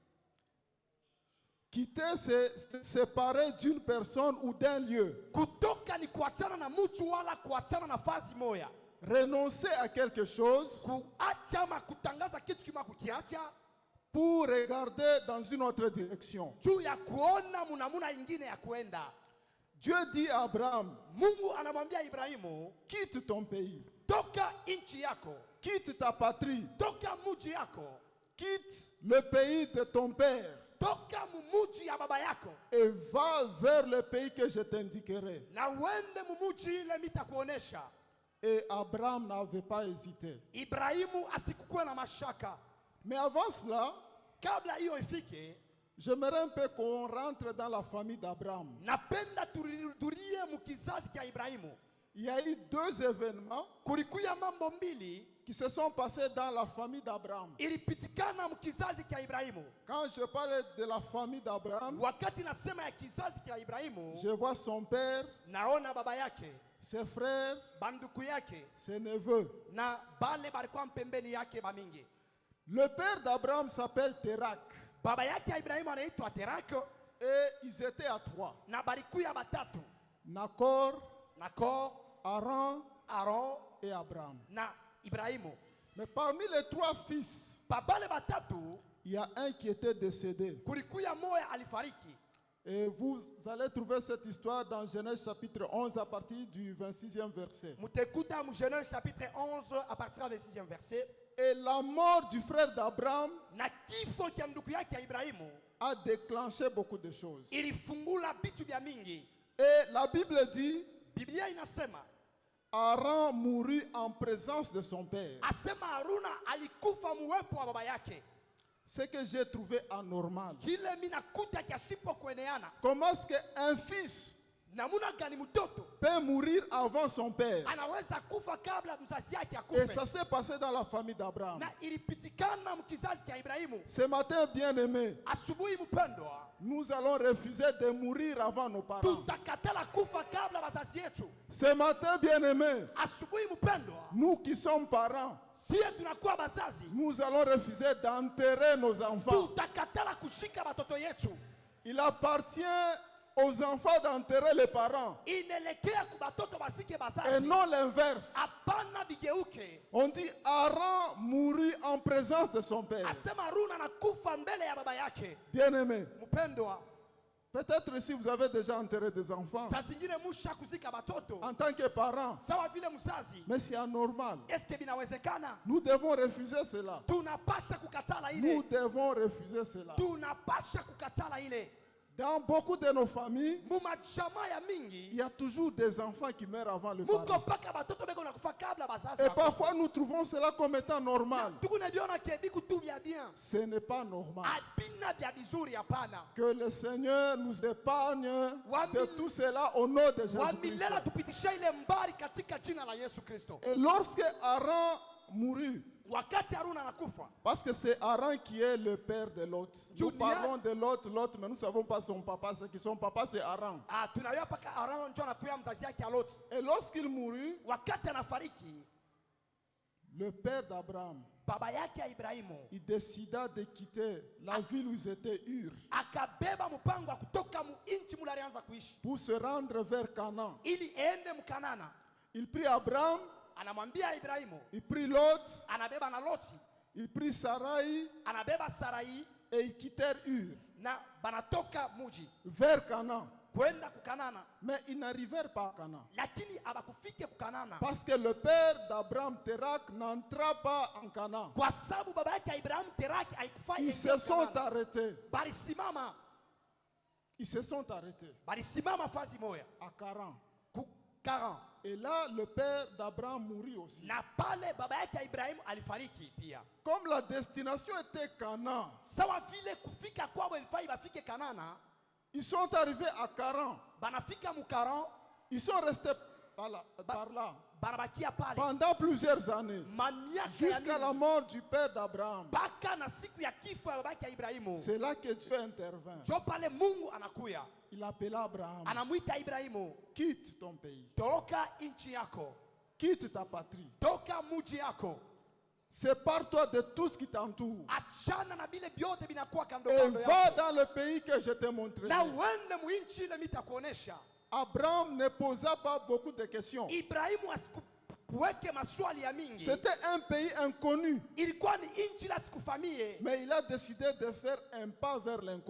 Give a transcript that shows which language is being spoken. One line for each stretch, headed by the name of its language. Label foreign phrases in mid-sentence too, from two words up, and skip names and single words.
French: Quitter, c'est se séparer d'une personne ou d'un lieu.
Swahili: Kutoka ni kuachana na mtu wala kuachana na nafasi moya.
French: Renoncer à quelque chose
Swahili: Kuacha ma kutangaza kitu kima kukiacha.
French: pour regarder dans une autre direction.
Swahili: Juu ya kuona munamuna ingine ya kuenda.
French: Dieu dit à Abraham,
Swahili: Mungu anamwambia Ibrahimu,
French: quitte ton pays,
Swahili: toka inchi yako,
French: quitte ta patrie,
Swahili: toka muji yako,
French: quitte le pays de ton père
Swahili: toka mumuji ya baba yako,
French: et va vers le pays que je t'indiquerai.
Swahili: na uende mumuji ile mitakuonesha.
French: Et Abraham n'avait pas hésité.
Swahili: Ibrahimu asikukuwe na mashaka.
French: Mais avant cela,
Swahili: Kabla hiyo ifike,
French: j'aimerais un peu qu'on rentre dans la famille d'Abraham.
Swahili: napenda turudirie mukizazi kia Ibrahimu.
French: Il y a eu 2 événements
Swahili: Kulikuya mambo mbili
French: qui se sont passés dans la famille d'Abraham.
Swahili: ilipitikana mukizazi kia Ibrahimu.
French: Quand je parle de la famille d'Abraham,
Swahili: Wakati nasema ya kizazi kia Ibrahimu,
French: je vois son père,
Swahili: naona baba yake,
French: ses frères,
Swahili: banduku yake,
French: ses neveux.
Swahili: na bale balikuwa mpembeni yake bamingi.
French: Le père d'Abraham s'appelle Terak.
Swahili: Baba yake ya Ibrahimu anaitwa Terako,
French: Et ils étaient à 3.
Swahili: na balikuya batatu.
French: Nakor,
Swahili: Nako,
French: Aran
Swahili: Aaron
French: et Abraham.
Swahili: na Ibrahimu.
French: Mais parmi les 3 fils,
Swahili: Babale batatu
French: il y a un qui était décédé.
Swahili: kulikuya moya alifariki.
French: Et vous allez trouver cette histoire dans Genèse chapitre 11 à partir du 26e verset.
Swahili: Mutekuta mu
French: Genèse chapitre 11 à partir du 26e verset. Et la mort du frère d'Abraham
Swahili: Na kifo cha ndugu yake Ibrahimu
French: a déclenché beaucoup de choses.
Swahili: ilifungula bitu vya mingi.
French: Et la Bible dit,
Swahili: Biblia inasema
French: Aaron mourut en présence de son père.
Swahili: asema Haruna alikufa muwepo wa baba yake.
French: Ce que j'ai trouvé anormal.
Swahili: Kile mina kuta kasipo kueneana.
French: Comment est-ce qu'un fils
Swahili: Namuna gani mtoto
French: peut mourir avant son père?
Swahili: anaweza kufa kabla mzazi yake
French: Et ça
Swahili: akufe?
French: s'est passé dans la famille d'Abraham.
Swahili: Na ilipitikana mkizazi cha Ibrahimu.
French: Ce matin, bien-aimé,
Swahili: Asubuhi mpendwa,
French: nous allons refuser de mourir avant nos parents.
Swahili: tutakatala kufa kabla wazazi yetu.
French: Ce matin, bien-aimé,
Swahili: Asubuhi mpendwa,
French: nous qui sommes parents,
Swahili: sie tunakuwa bazazi,
French: nous allons refuser d'enterrer nos enfants.
Swahili: tutakatala kushika watoto yetu.
French: Il appartient aux enfants d'enterrer les parents
Swahili: Inelekea kubatoto basike
French: et
Swahili: bazazi.
French: non l'inverse.
Swahili: Hapana bigeuke.
French: On dit Aaron mourut en présence de son père.
Swahili: Asema Haruna anakufa mbele ya baba yake.
French: Bien-aimé,
Swahili: Mpendwa,
French: peut-être si vous avez déjà enterré des enfants
Swahili: saa zingine musha kuzika batoto
French: en tant que parents,
Swahili: sawa vile mzazi.
French: mais c'est anormal.
Swahili: Eske binawezekana?
French: Nous devons refuser cela.
Swahili: Tunapasha kukatala
French: Nous
Swahili: ile.
French: devons refuser cela.
Swahili: Tunapasha kukatala ile.
French: Dans beaucoup de nos familles,
Swahili: Mumachama ya
French: il
Swahili: mingi
French: y a toujours des enfants qui meurent avant le
Swahili: muko
French: parent.
Swahili: paka batoto beko nakufa kabla bazazi.
French: Et parfois, nous trouvons cela comme étant normal.
Swahili: tukunabiona ke biku bya bien.
French: Ce n'est pas normal.
Swahili: Abina bya bizuri hapana.
French: Que le Seigneur nous épargne de
Swahili: Wami-
French: tout cela au nom de
Swahili: Wa
French: Jésus-Christ.
Swahili: milele tupitisha ile mbari katika jina la Yesu Kristo.
French: Et lorsque Aaron mourut,
Swahili: Wakati Haruna anakufa,
French: parce que c'est Aaron qui est le père de Lot. Nous Julia- parlons de Lot, mais nous ne savons pas son papa. Ce qui son papa, c'est Aaron.
Swahili: tunajua paka Haruna ndio anakuya mzazi yake Lot.
French: Et lorsqu'il mourut,
Swahili: Wakati anafariki,
French: le père d'Abraham,
Swahili: baba yake ya Ibrahimu
French: il décida de quitter la ville où ils étaient Ur
Swahili: akabeba mpango wa kutoka mu inchi mula alianza kuishi
French: pour se rendre vers Canaan.
Swahili: ili ende mkanana.
French: Il prit Abraham,
Swahili: Anamwambia Ibrahimu,
French: il prit Lot,
Swahili: anabeba na Loti,
French: il prit Sarai
Swahili: anabeba Sarai
French: et ils quittèrent Ur
Swahili: na banatoka muji
French: vers Canaan.
Swahili: kwenda kukanana,
French: Mais ils n'arrivèrent pas à Canaan.
Swahili: lakini abakufike kukanana
French: Parce que le père d'Abraham, Terak, n'entra pas en Canaan.
Swahili: kwa sababu baba yake Ibrahim Teraki haikufai
French: Ils se sont arrêtés.
Swahili: balisimama
French: Ils se sont arrêtés
Swahili: balisimama fazi moya
French: à Caran.
Swahili: ku Karan,
French: Et là, le père d'Abraham mourut aussi.
Swahili: na pale baba yake Ibrahim alifariki pia.
French: Comme la destination était Canaan,
Swahili: Sawa vile kufika kwao ilifai bafike Kanana,
French: ils sont arrivés à Caran.
Swahili: banafika mukaran,
French: Ils sont restés par là
Swahili: banabakia pale
French: pendant plusieurs années,
Swahili: mamiaka
French: jusqu'à la mort du père d'Abraham.
Swahili: mpaka na siku ya kifo ya babake ya Ibrahimu.
French: C'est là que Dieu intervint.
Swahili: Jo pale Mungu anakuya
French: Il appela Abraham.
Swahili: anamwita Ibrahimu,
French: Quitte ton pays.
Swahili: toka nchi yako,
French: Quitte ta patrie.
Swahili: toka muji yako,
French: Sépare-toi de tout ce qui t'entoure.
Swahili: achana na bile vyote binakuwa kando
French: Et
Swahili: kando
French: va
Swahili: yako,
French: dans le pays que je t'ai montré.
Swahili: na uende muinchi ile mitakuonesha.
French: Abraham ne posa pas beaucoup de questions.
Swahili: Ibrahimu asikuweke maswali ya mingi,
French: C'était un pays inconnu.
Swahili: ilikuwa ni nchi la sikufamie,
French: Mais il a décidé de faire un pas vers l'inconnu.